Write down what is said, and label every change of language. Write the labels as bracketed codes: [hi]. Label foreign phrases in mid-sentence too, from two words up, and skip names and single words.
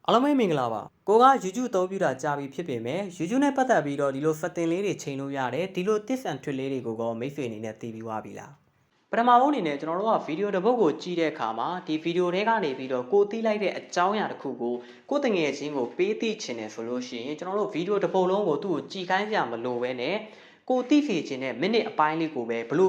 [my] အားလုံးပဲမင်္ဂလာပါကိုက YouTube အသုံးပြုတာကြာပြီဖြစ်ပေမဲ့ YouTube နဲ့ပတ်သက်ပြီးတော့ဒီလို setting လေးတွေချိန်လို့ရတယ်ဒီလို [en] tips and trick [my] လေးတွေကိုကောမိတ်ဆွေအနေနဲ့သိပြီးသွားပြီလားပထမဆုံးအနေနဲ့ကျွန်တော်တို့ကဗီဒီယိုတစ်ပုဒ်ကိုကြည့်တဲ့အခါမှာဒီဗီဒီယိုထဲကနေ ပြီးတော့ကိုသိလိုက်တဲ့အကြောင်းအရာတစ်ခုကိုကိုတငယ်ချင်းကိုပေးသိချင်တယ်ဆိုလို့ရှိရင်ကျွန်တော်တို့ဗီဒီယိုတစ်ပုဒ်လုံးကိုသူ့ကိုကြည်ခိုင်းကြမလို့ပဲနဲ့ကိုသိစေချင်တဲ့မိနစ်အပိုင်းလေးကိုပဲဘယ်လို